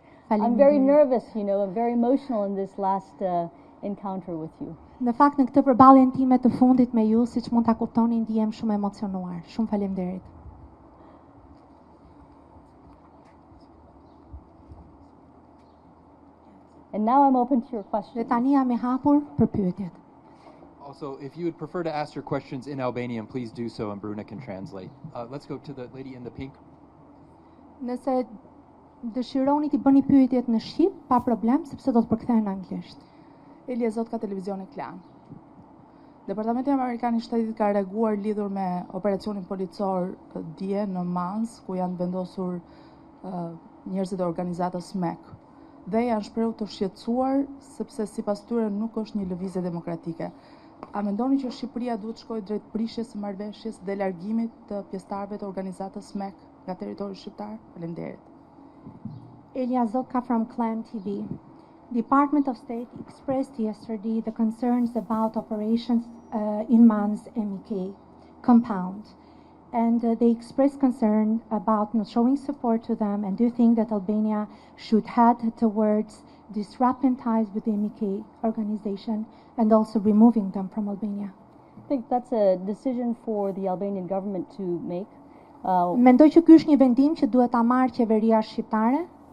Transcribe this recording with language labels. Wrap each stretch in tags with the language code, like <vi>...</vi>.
<en>I'm very nervous, I'm very emotional in this last encounter with you.</en> <sq>Në fakt në këtë përballjen time të fundit me ju, siç mund ta kuptoni, ndihem shumë emocionuar. Shumë faleminderit.</sq> <en>And now I'm open to your questions.</en> <sq>Dhe tani jam e hapur për pyetjet.</sq> <en>Also, if you would prefer to ask your questions in Albanian, please do so, and Bruna can translate. Let's go to the lady in the pink.</en> <sq>Nëse dëshironi t'i bëni pyetjet në shqip, pa problem, sepse do të përkthehen në anglisht. Elja Zot ka televizioni Klan. Departamenti Amerikan i Shtetit ka reaguar lidhur me operacionin policor dje në Mans, ku janë vendosur njerëzit e organizatës MEK. Dhe janë shprehur të shqetësuar sepse sipas tyre nuk është një lëvizje demokratike. A mendoni që Shqipëria duhet shkojë drejt prishjes së marrëveshjes dhe largimit të pjesëtarëve të organizatës MEK nga territori shqiptar? Faleminderit.</sq> <en>Elia Zotka from Clan TV. The Department of State expressed yesterday the concerns about operations in Mans MEK compound. And they expressed concern about not showing support to them, and do you think that Albania should head towards disrupting ties with the MEK organization and also removing them from Albania? I think that's a decision for the Albanian government to make.</en> <sq>Mendoj që ky është një vendim që duhet ta marrë qeveria shqiptare.</sq>